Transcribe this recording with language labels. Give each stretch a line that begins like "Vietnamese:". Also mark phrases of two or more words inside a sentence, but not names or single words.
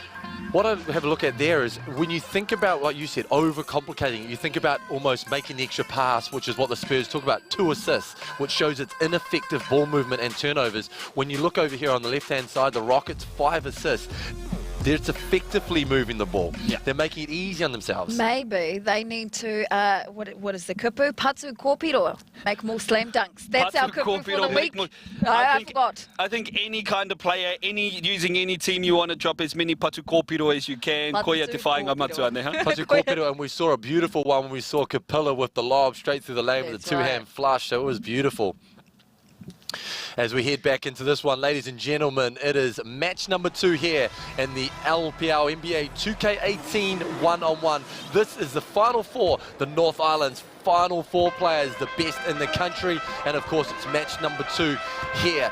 English: What I have a look at there is when you think about, like you said, overcomplicating it, you think about almost making the extra pass, which is what the Spurs talk about, 2 assists, which shows its ineffective ball movement and turnovers. When you look over here on the left-hand side, the Rockets, 5 assists. They're effectively moving the ball. Yeah. They're making it easy on themselves. Maybe they need to, what is the kupu?
Māori: Patu kōpiro.
English: Make more slam dunks. That's our kupu for the week. I forgot. I think any kind of player, using any team, you want to drop as many
Māori: patu kōpiro
English: as you can.
Māori: Koia te whainga matu ane, huh? Patu kōpiro,
English: and we saw a beautiful one when we saw Capella with the lob straight through the lane with a 2-hand flush. So it was beautiful. As we head back into this one, ladies and gentlemen, it is match number 2 here in the LPL NBA 2K18 1on1. This is the final 4, the North Island's final 4 players, the best in the country, and of course it's match number 2 here.